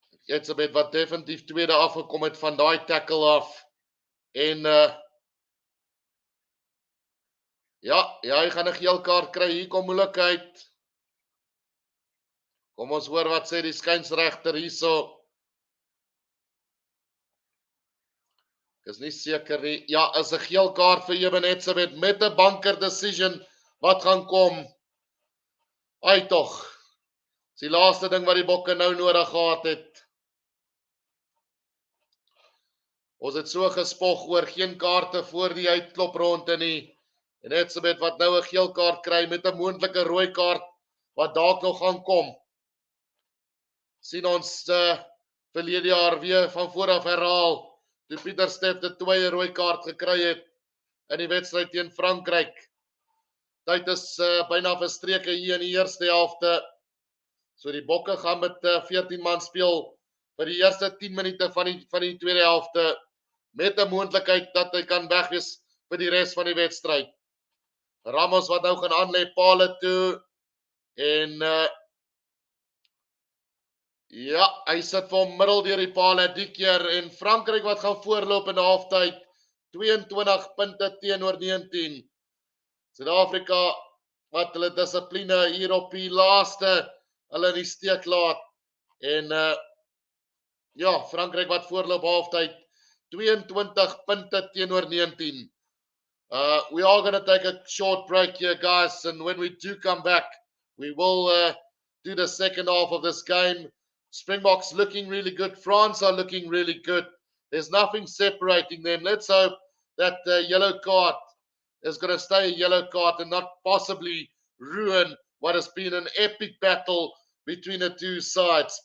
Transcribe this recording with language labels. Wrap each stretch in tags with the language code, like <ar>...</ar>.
<af>Etsebet wat definitief tweede afgekom het van daai tackle af. En Ja, hy gaan 'n geel kaart kry. Hier kom moeilikheid. Kom ons hoor wat sê die skynsregter hierso. Ek is nie seker nie. Ja, is 'n geel kaart vir Ebenetsebet met 'n</af> <en>banker decision</en> <af>wat gaan kom. Ai tog. Dis die laaste ding wat die Bokke nou nodig gehad het. Ons het so gespog oor geen kaarte voor die uitklopronde nie. En Etsebet wat nou 'n geel kaart kry met 'n moontlike rooi kaart wat dalk nog gaan kom. Sien ons verlede jaar weer van voor af herhaal. Toe Pieter Steff die tweede rooi kaart gekry het in die wedstryd teen Frankryk. Tyd is byna verstreke hier in die eerste helfte. So die Bokke gaan met 14 man speel vir die eerste 10 minute van die tweede helfte met 'n moontlikheid dat hy kan wegwees vir die res van die wedstryd. Ramos wat nou gaan aanlê palle toe en ja, hy sit van middel deur die palle die keer en Frankryk wat gaan voorloop in halftyd 22 punte teenoor 19. Suid-Afrika wat hulle dissipline hier op die laaste hulle in die steek laat en ja, Frankryk wat voorloop halftyd 22 punte teenoor 19.</af> <en>We are going to take a short break here, guys, and when we do come back, we will do the second half of this game. Springboks looking really good. France are looking really good. There's nothing separating them. Let's hope that the yellow card is going to stay a yellow card and not possibly ruin what has been an epic battle between the two sides.</en>